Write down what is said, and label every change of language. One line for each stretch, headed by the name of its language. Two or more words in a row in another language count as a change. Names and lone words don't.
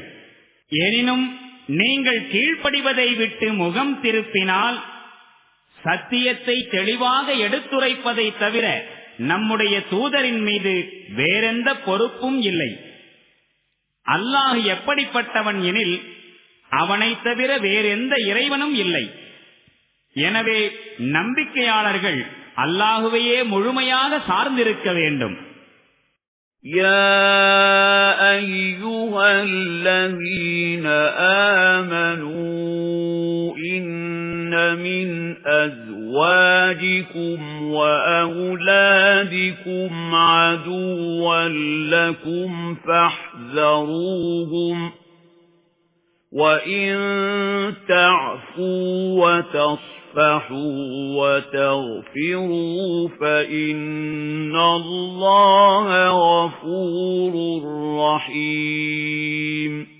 Tamil: எனினும் நீங்கள் கீழ்ப்படிவதை விட்டு முகம் திருப்பினால் சத்தியத்தை தெளிவாக எடுத்துரைப்பதை தவிர நம்முடைய தூதரின் மீது வேறெந்த பொறுப்பும் இல்லை. அல்லாஹ் எப்படிப்பட்டவன் எனில் அவனை தவிர வேறெந்த இறைவனும் இல்லை. எனவே நம்பிக்கையாளர்கள் அல்லாஹுவையே முழுமையாக சார்ந்திருக்க வேண்டும்.
Arabic: يَا أَيُّهَا الَّذِينَ آمَنُوا إِنَّ مِنْ أَزْوَاجِكُمْ وَأَوْلَادِكُمْ عَدُوًّا لَكُمْ فَاحْذَرُوهُمْ وَإِن تَعْفُوا وَتَصْفَحُوا وَتَغْفِرُوا فَإِنَّ اللَّهَ غَفُورٌ رَّحِيمٌ